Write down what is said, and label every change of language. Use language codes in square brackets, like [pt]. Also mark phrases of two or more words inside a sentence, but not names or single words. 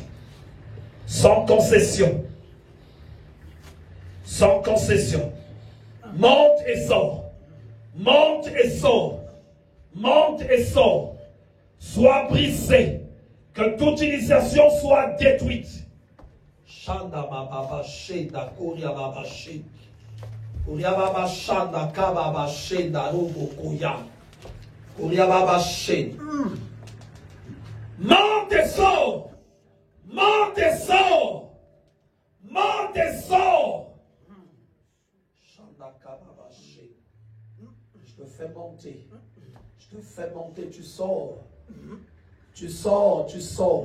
[fr] Sans concession. Sans concession. Monte et sors. Monte et sors. Monte et sors. Sois brisé. Que toute initiation soit détruite. Shanda baba shenda koria baba she. Koria baba shanda kababa shenda robo koya. Koria baba she. Monte et sors. Monte et sors. Monte et sors. Shanda kababa she. Je te fais monter. Je te fais monter, tu sors. Tu sors, tu sors.